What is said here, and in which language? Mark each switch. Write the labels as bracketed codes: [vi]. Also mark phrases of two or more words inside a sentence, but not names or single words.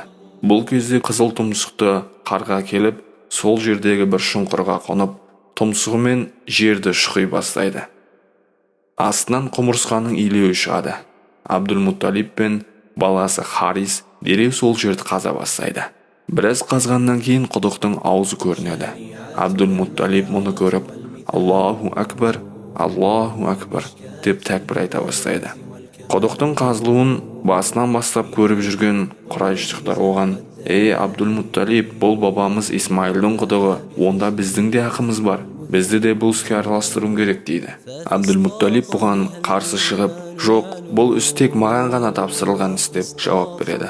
[kk] Бұл кезде қызыл тұмсықты қарға келіп, сол жердегі бір шұңқырға қонып, тұмсығымен жерді шұқи бастайды. Астынан құмырсқаның илеуі шығады. Абдул-Мутталиб пен баласы Харис дереу сол жерді қаза бастайды. Біраз қазғаннан кейін құдықтың аузы көрінеді. Абдул-Мутталиб мұны көріп: [ar] «الله أكبر، الله أكبر» [kk] деп тәкбір айта бастайды. Құдықтың қазылуын басынан бастап көріп жүрген құрайыштықтар оған: «Ей Абдул-Мутталиб, бұл бабамыз Исмаилдің құдығы, онда біздің де ақымыз бар. Бізді де бұл іске араластыруың керек» дейді. Абдул-Мутталиб бұған қарсы шығып: «Жоқ, бұл іс тек маған ғана тапсырылған іс» деп жауап береді.